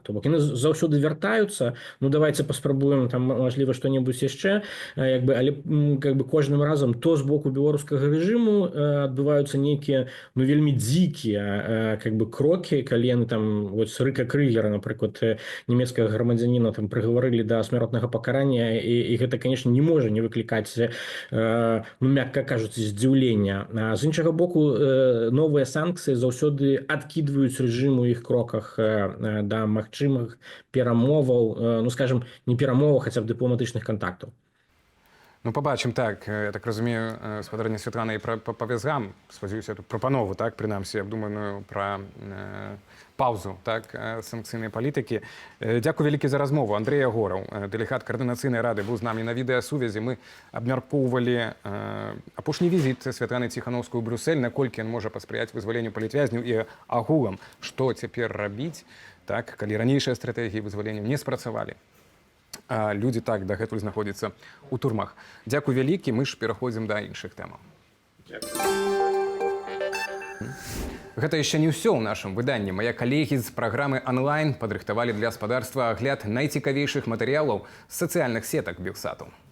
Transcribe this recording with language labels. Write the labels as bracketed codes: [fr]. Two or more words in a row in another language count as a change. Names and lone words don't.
[be] То бок яны заўсёды вяртаюцца, ну давайте паспрабуем там мажліва што-небудзь яшчэ, як бы, але [ru] как бы [be] кожным разам то з боку беларускага рэжыму адбываюцца нейкія, ну, вельмі дзікія [ru] как бы [be] крокі, калі яны там вось Рыка Крыгера, напрыклад, нямецкага грамадзяніна там прыгаварылі да смяротнага пакарання, і гэта, конечно, не можа не выклікаць, ну, мякка кажучы, здзіўлення. А з іншага боку, новыя санкцыі заўсёды адкідваюць рэжым у іх кроках да магчымых перамоваў, ну, скажем, не перамоваў, хаця б дыпламатычных кантактаў. [uk] Ну, побачимо, так. Я так розумію, спадарня Світлана, і по в'язгам, сподіваюся, тут пропанову, так, принаймні, обдуману про паузу, так, санкційної політики. Дякую велике за розмову. Андрій Ягоров, делегат Координаційної ради, був з нами на відеосувязі. Ми обмірковували апошній візит Світлани Ціхановської у Брюссель, наколькі він може посприяти визволенню політв'язнів і агулам, що тепер робити, так, коли раніші стратегії визволення не спрацювали. [be] А люди так дагэтуль знаходзяцца ў турмах. Дзякуй вялікі, мы ж пераходзім да іншых тэмаў. Гэта яшчэ не ўсё ў нашым выданні. Мае калегі з праграмы онлайн падрыхтавалі для гаспадарства агляд найцікавейшых матэрыялаў з сацыяльных сетак Белсату.